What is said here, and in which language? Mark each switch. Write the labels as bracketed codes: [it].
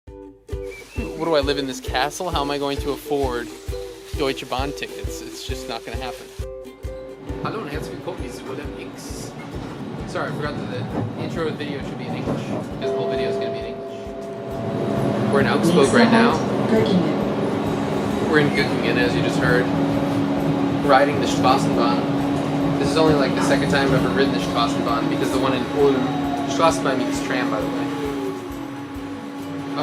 [en] what do I live in this castle? How am I going to afford Deutsche Bahn tickets? It's just not going to happen. [de] Hallo und herzlich willkommen zu ULM X. [en] Sorry, I forgot that the intro of the video should be in English, because the whole video is going to be in English. We're in Augsburg right now. We're in Göttingen, as you just heard, riding the Straßenbahn. This is only like the second time I've ever ridden the Straßenbahn, because the one in Ulm, Straßenbahn means tram, by the way.